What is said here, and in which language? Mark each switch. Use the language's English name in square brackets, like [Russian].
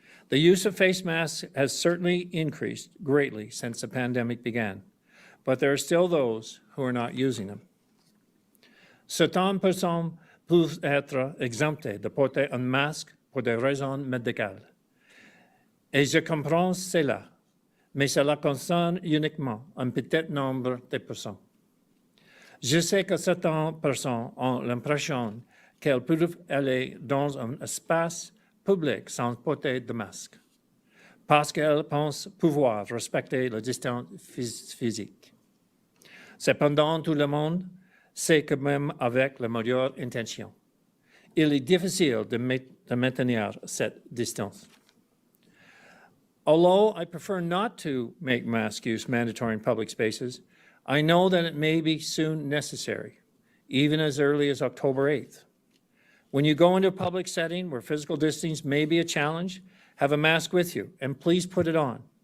[English] The use of face masks has certainly increased greatly since the pandemic began, but there are still those who are not using them. [French] Certaines personnes peuvent être exemptées de porter un masque pour des raisons médicales. Et je comprends cela, mais cela concerne uniquement un petit nombre de personnes. Je sais que certaines personnes ont l'impression qu'elles peuvent aller dans un espace public sans porter de masque, parce qu'elles pensent pouvoir respecter la distance physique. Cependant, tout le monde sait que même avec la meilleure intention, il est difficile de maintenir cette distance. [English] Although I prefer not to make mask use mandatory in public spaces, I know that it may be soon necessary, even as early as October 8th. When you go into a public setting where physical distancing may be a challenge, have a mask with you, and please put it on.